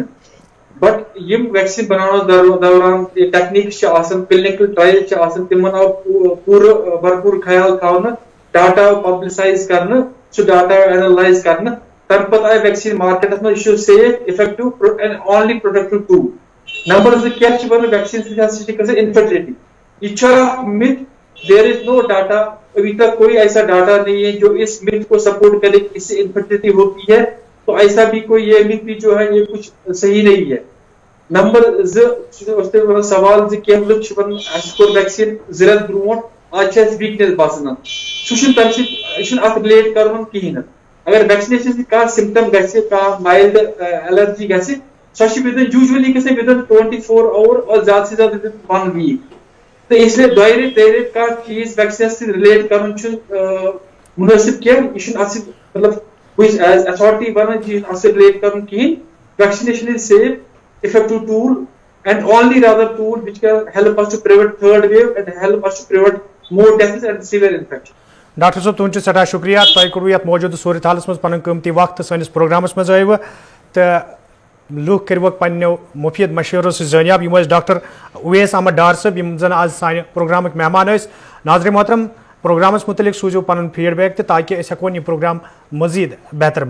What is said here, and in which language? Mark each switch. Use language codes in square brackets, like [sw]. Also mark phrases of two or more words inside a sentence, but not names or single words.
[ks] بٹ یِم ویکسیٖن بناونس دوران ٹیکنیٖکس چھِ آسان, [en] clinical trial [ks] چھِ آسان, تِمن آو پوٗرٕ بھرپوٗر خیال تھاونہٕ, ڈاٹا آو پبلسائز کرنہٕ, سُہ ڈاٹا آو اینالائز کرنہٕ, تمہِ پتہٕ آیہِ ویکسیٖن مارکیٹس منٛز. یہِ چھُ [en] safe, effective and only productive tool. [ks] نمبر 2, کیٛاہ چھِ ونان ویکسیٖن سۭتۍ ہسا چھِ گژھان انفرٹیلٹی. یہ چھُ اکھ مِتھ, [en] there is no data, [ur] ابھی تک کوئی ایسا ڈاٹا نہیں ہے جو اس مِتھ کو سپورٹ کرے کہ اس سے انفرٹیلٹی ہوتی ہے. تو ایسا بھی کوئی یہ مِتھ بھی جو ہے یہ کچھ صحیح نہیں ہے. [ks] نمبر 2 سوال زِ کینٛہہ لُکھ چھِ ونان اَسہِ کوٚر ویکسیٖن 2 رٮ۪تھ برونٛٹھ, آز چھِ اَسہِ ویٖکنیس باسان. سُہ چھُنہٕ تَمہِ سۭتۍ, یہِ چھُنہٕ اَتھ رِلیٹ کرُن کِہینۍ نہٕ. اگر ویکسِنیشن سۭتۍ کانٛہہ سِمپٹم گژھِ, کانٛہہ [en] mild allergy [ks] گژھِ, سۄ چھِ یوٗجؤلی گژھان [en] within 24 hours [ur] اور زیادٕ سے زیادٕ [en] within 1 week. [ks] تہٕ اس لیے 2 رٮ۪تۍ 3 رٮ۪تۍ کانٛہہ چیٖز ویکسِنس سۭتۍ رِلیٹ کرُن چھُنہٕ مُنٲسِب کینٛہہ. یہِ چھُنہٕ اَتھ سۭتۍ مطلب بہٕ چھُس [en] as authority [ks] ونان یہِ چھُنہٕ اَتھ سۭتۍ رِلیٹ کرُن کِہینۍ. [en] vaccination is safe, effective tool and only rather tool which can help us to prevent 3rd wave and help us to prevent more deaths and severe infection. [ks] ڈاکٹر صٲب تُہُنٛد چھُ سٮ۪ٹھاہ شُکریہ, تۄہہِ کوٚروٕ یتھ موجوٗدٕ صوٗرت حالس منٛز پنُن قۭمتی وقت سٲنِس پروگرامس منٛز ٲیوٕ تہٕ لُکھ کٔرۍوُکھ پننیو مُفیٖد مشورو سۭتۍ زٲنیاب. یِم ٲسۍ ڈاکٹر اویس احمد ڈار صٲب, یِم زن آز سانہِ پروگرامٕکۍ مہمان ٲسۍ. ناظرین محترم, پروگرامس متعلق سوٗزِو پنُن [en] feedback [ks] تہِ تاکہِ أسۍ ہٮ۪کون یہِ پروگرام مزیٖد بہتر بنٲیِتھ.